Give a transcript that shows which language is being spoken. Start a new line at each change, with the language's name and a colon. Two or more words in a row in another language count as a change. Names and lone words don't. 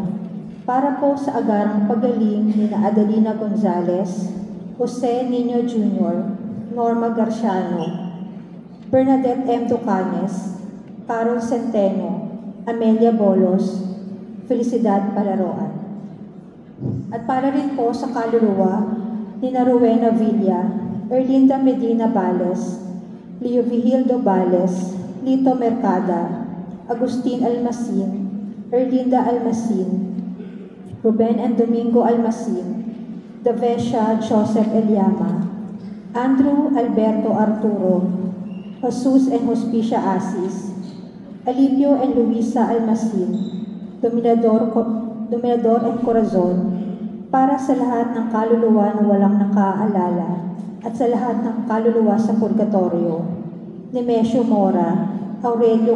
Filipino: Para po sa agarang pagaling ni na Adelina Gonzalez, Jose Niño Jr., Norma Garciano, Bernadette M. Ducanes, Carol Centeno, Amelia Bolos, Felicidad Palaroan. At para rin po sa kaluluwa ni na Rowena Villa, Erlinda Medina Bales, Leo Vigildo Bales, Lito Mercada, Agustin Almasin, Erlinda Almasin, Ruben and Domingo Almasin, Davesha Joseph Eliama, Andrew Alberto Arturo, Jesus and Hospicia Asis, Alipio and Luisa Almasin, Dominador and Corazon, para sa lahat ng kaluluwa na walang nakaalala at sa lahat ng kaluluwa sa purgatorio, Nemesio Mora, Aurelio